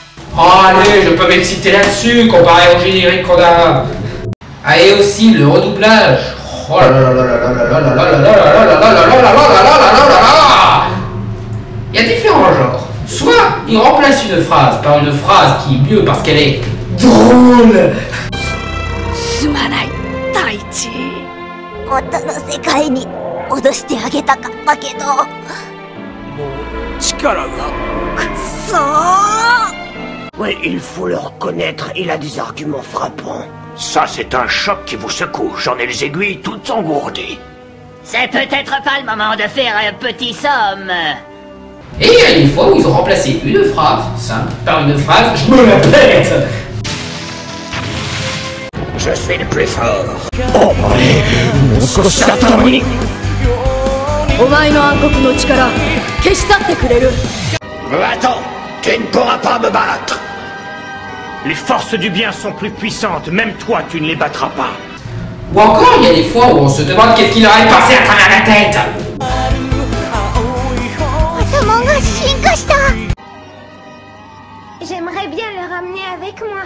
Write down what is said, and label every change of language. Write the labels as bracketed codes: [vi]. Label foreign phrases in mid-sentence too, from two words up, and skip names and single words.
[fr] Oh allez, je peux m'exciter là-dessus comparé au générique qu'on a. Ah et aussi le redoublage. Oh là là là là là là là là là là là là là là là là. Il y a différents genres. Soit il remplace une phrase par une phrase qui est mieux parce qu'elle est drôle. [ja] すまない太一元の世界に戻してあげたかったけどもう力がくっそー [fr] Oui, il faut le reconnaître, il a des arguments frappants. Ça, c'est un choc qui vous secoue. J'en ai les aiguilles toutes engourdies. C'est peut-être pas le moment de faire un petit somme. Et il y a des fois où ils ont remplacé une phrase simple par une phrase je me la pète. Je suis le plus fort. Oh, mon satanique. [ja] お前の暗黒の力消し去ってくれる [fr] Attends, tu ne pourras pas me battre. Les forces du bien sont plus puissantes, même toi tu ne les battras pas. Ou encore il y a des fois où on se demande qu'est-ce qui leur est passé à travers la tête. J'aimerais bien le ramener avec moi.